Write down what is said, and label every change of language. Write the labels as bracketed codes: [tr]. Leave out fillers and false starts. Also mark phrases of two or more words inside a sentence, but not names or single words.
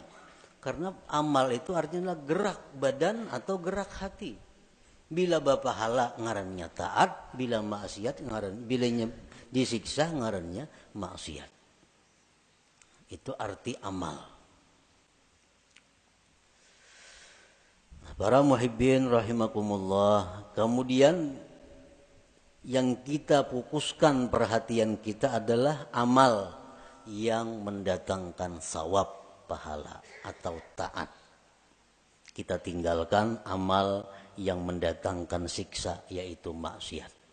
[id] Karena amal itu artinya gerak badan atau gerak hati. [bjn] Bila bapahala ngarannya taat, bila maksiat ngaran, bilanya disiksa ngarannya maksiat. [id] Itu arti amal. Nah, para [ar] محبين رحمكم الله, [id] kemudian yang kita fokuskan perhatian kita adalah amal yang mendatangkan sawab, pahala atau taat. Kita tinggalkan amal yang mendatangkan siksa, yaitu maksiat.